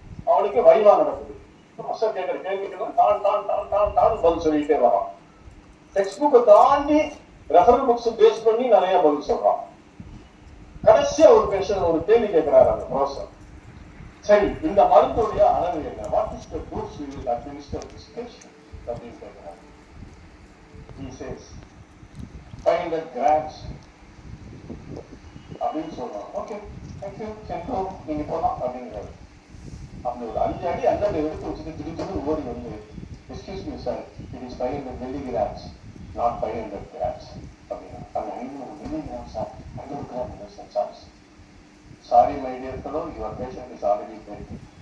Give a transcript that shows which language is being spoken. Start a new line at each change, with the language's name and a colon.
Tamil: அவனுக்கு வைவா நடக்குது. ப்ரொஃபசர் கேட்கிற கேள்விக்கெல்லாம் Don Don Don Don Don பதில் சொல்லிட்டே வரான். டெக்ஸ்ட் புக்கை தாண்டி ரெஃபரல் புக்ஸ் பேஸ் பண்ணி நிறைய பதில் சொல்றான். கடைசியா ஒரு பேஷண்ட் ஒரு கேள்வி கேட்கிறாரு அந்த ப்ரொஃபசர். சரி, இந்த மருந்துடைய அளவு என்ன?
English: what is the dose you will administer this patient
Tamil: அப்படின்னு கேட்கிறாரு.
English: He says 500 grams
Tamil: அப்படின்னு சொல்றான். ஓகே, தேங்க்யூ, சென்ட்ரோ நீங்க போலாம் அப்படிங்கிறாரு. அந்த ஒரு 5 அடி அந்த எடுத்து வச்சுட்டு திருப்பி ஓடி வந்து,
English: excuse me sir, it is 500 milligrams, not 500 grams
Tamil: அப்படின்னா.
English: அந்த 500 milligrams sir, 500 grams சார். Sorry my dear fellow, your patient is already dead.